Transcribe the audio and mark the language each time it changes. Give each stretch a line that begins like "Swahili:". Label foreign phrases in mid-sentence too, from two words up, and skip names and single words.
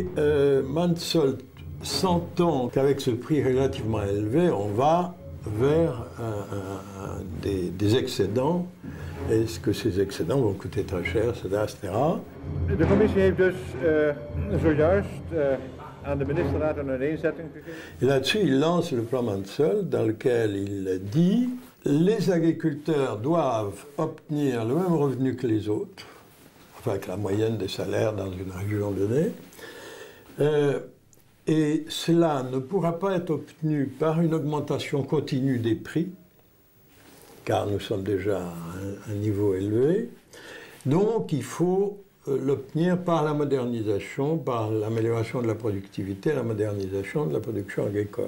French: Mansholt, sentant qu'avec ce prix relativement élevé, on va vers des excédents. Est-ce que ces excédents vont coûter très cher, etc.
Dutch: De commissie heeft dus zojuist aan de ministerraad een uiteenzetting gegeven.
French: Et là-dessus, il lance le plan Mansholt dans lequel il dit les agriculteurs doivent obtenir le même revenu que les autres, enfin que la moyenne des salaires dans une région donnée, et cela ne pourra pas être obtenu par une augmentation continue des prix, car nous sommes déjà à un niveau élevé, donc il faut l'obtenir par la modernisation, par l'amélioration de la productivité, la modernisation de la production agricole.